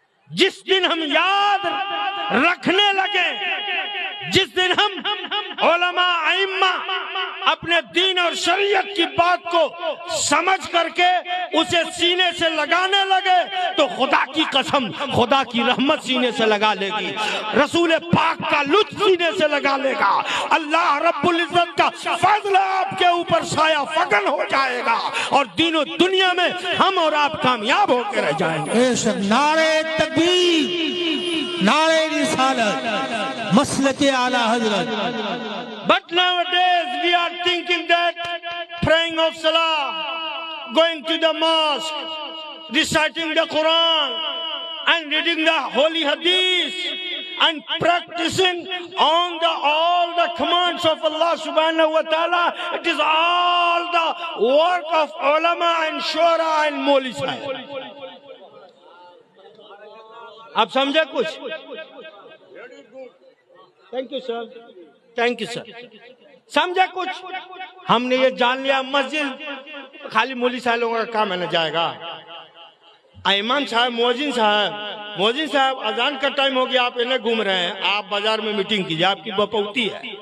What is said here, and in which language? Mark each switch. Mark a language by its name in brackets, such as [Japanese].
[Urdu] جس دن ہم یاد رکھنے لگے، جس دن ہم علماء ائمہ اپنے دین اور شریعت کی بات کو سمجھ کر کے اسے سینے سے لگانے لگے تو خدا کی قسم خدا کی رحمت سینے سے لگا لے گی، رسول پاک کا لطف سینے سے لگا لے گا، اللہ رب العزت کا فضل آپ کے اوپر سایہ فگن ہو جائے گا، اور دین و دنیا میں ہم اور آپ کامیاب ہو کے رہ جائیں گے۔ نعرہ تکبیر، نعرہ رسالت، مسلک اعلی حضرت۔ [English] But nowadays we are thinking that praying of Salah, going to the mosque, reciting the Quran and reading the holy hadith and practicing on all the commands of Allah subhanahu wa ta'ala, it is all the work of ulama and shura and moli sahib. [Urdu] آپ سمجھے کچھ؟ [English] Thank you sir, thank you sir. [Urdu] سمجھے کچھ؟ ہم نے یہ جان لیا مسجد خالی مولوی صاحب لوگوں کا کام ہے، نہ جائے گا۔ امام صاحب، مؤذن صاحب اذان کا ٹائم ہو گیا، آپ انہیں گھوم رہے ہیں، آپ بازار میں میٹنگ کیجئے، آپ کی بپوتی ہے۔